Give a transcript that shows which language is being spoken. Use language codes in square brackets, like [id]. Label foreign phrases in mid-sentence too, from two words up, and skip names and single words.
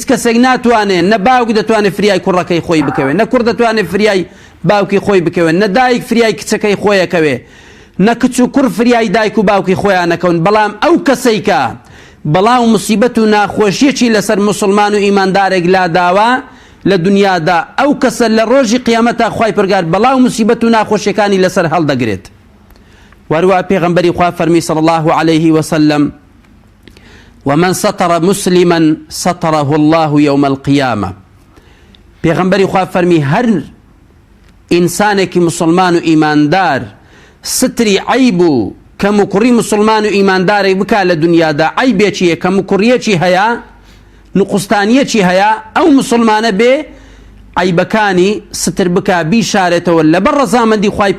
[ckb] کەسێک ناتوانێ نە باوک دەتوانێت فریای کوڕەکەی خۆی بکەوێ نە کوڕ دەتوانێت فریای باوکی خۆی بکەوێ نە دایک فریای کچەکەی خۆیەکەوێ نە کچ و کوڕ فریای دایک و باوکی خۆیان نەکەون بەڵام ئەو کەسەی کە بەڵاو موسیبەت و ناخۆشیەکی لەسەر مسلمان و ئیماندارێک لاداوە لە دنیادا ئەو کەسە لە ڕۆژی قیامەتە خوای پەروەردگار بەڵاو موسیبەت و ناخۆشیەکانی لەسەر هەڵدەگرێت. وەروە پێغەمبەری خوا فەرمی [ar] صلی الله عليه وسلم ومن ستر مسلما ستره الله يوم القيامة. [ckb] پێغەمبەری خوا فەرمی هەر ئینسانێکی مسلمان و ئیماندار ستری عیب و کەم و کوڕی مسلمان و ئیماندارێک بکا لە دنیادا عیبێکیە کەم و کوڕیەکی هەیە نقوستانیەکی هەیە ئەو مسلمانە بێ عیبەکانی ستر بکا بیشارێتەوە لەبەر ڕەزامەندی